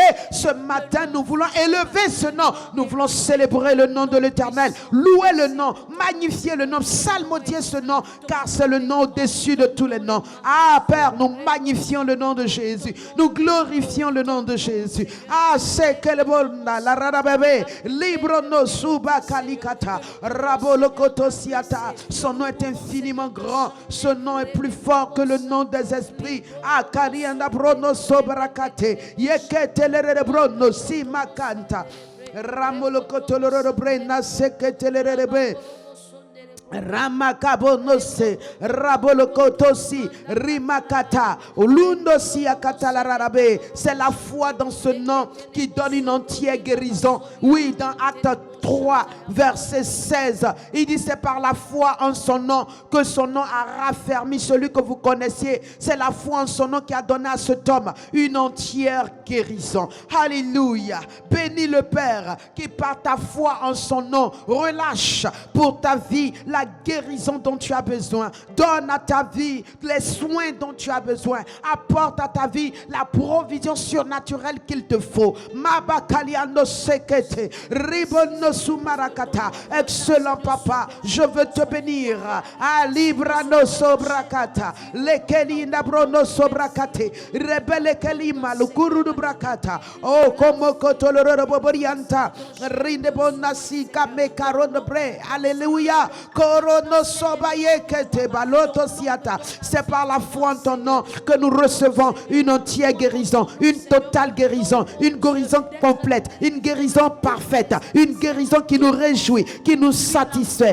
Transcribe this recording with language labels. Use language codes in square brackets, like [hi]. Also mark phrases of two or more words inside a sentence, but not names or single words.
[fr] Ce matin, nous voulons élever ce nom. Nous voulons célébrer le nom de l'Éternel, louer le nom, magnifier le nom, psalmodier ce nom, car c'est le nom au-dessus de tous les noms. Ah, Père, nous magnifions le nom de Jésus. Nous glorifions le nom de Jésus. Ah, c'est que le bon, la rarabébé, libre no suba kalikata, rabolokoto siata. Son nom est infiniment grand. Ce nom est plus fort que le nom des esprits. Ah, karianda brono sobrakate. Yeketelere brono si makanta. Ramolokotoloro brena seketelere. Ramakabonose Rabolokotosi Rimakata Ulundosi Akatalararabe. C'est la foi dans ce nom qui donne une entière guérison. Oui, dans Acte 3 verset 16, il dit c'est par la foi en son nom que son nom a raffermi celui que vous connaissiez. C'est la foi en son nom qui a donné à cet homme une entière guérison. Alléluia. Bénis le Père qui par ta foi en son nom relâche pour ta vie la guérison dont tu as besoin. Donne à ta vie les soins dont tu as besoin. Apporte à ta vie la provision surnaturelle qu'il te faut. Mabakaliano sekete ribono sumarakata. Excellent Papa, je veux te bénir. Alibrano sobrakata lekeli nabrono sobrakate rebele kelima lukuru brakata. Oh como kotoloro boborianta rinde bonasi kamekaron bre. Alléluia. C'est par la foi en ton nom que nous recevons une entière guérison, une totale guérison, une guérison complète, une guérison parfaite, une guérison qui nous réjouit, qui nous satisfait.